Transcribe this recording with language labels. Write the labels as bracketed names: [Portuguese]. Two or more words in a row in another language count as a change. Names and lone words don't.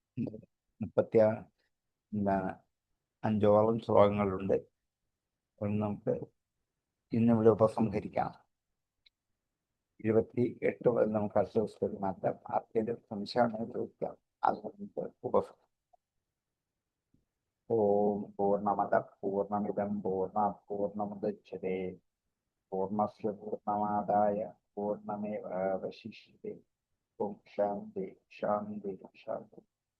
[Malayalam] 5ഓളം ശ്ലോകങ്ങളുണ്ട്. നമുക്ക് ഇന്നിവിടെ ഉപസംഹരിക്കാം. 28 മുതൽ നമുക്ക് അടുത്ത ദിവസത്തിൽ മാറ്റാം. ആർക്കെങ്കിലും സംശയമാണെങ്കിൽ ചോദിക്കാം. അത് നമുക്ക് ഉപസംഹരിക്കാം. [Sanskrit] ഓം പൂർണ്ണമദ പൂർണ്ണമിദം പൂർണ്ണാത് പൂർണ്ണമുദച്യതേ പൂർണ്ണസ്യ പൂർണ്ണമാദായ പൂർണ്ണമേവാവശിഷ്യതേ. ഓം ശാന്തി ശാന്തി ശാന്തി.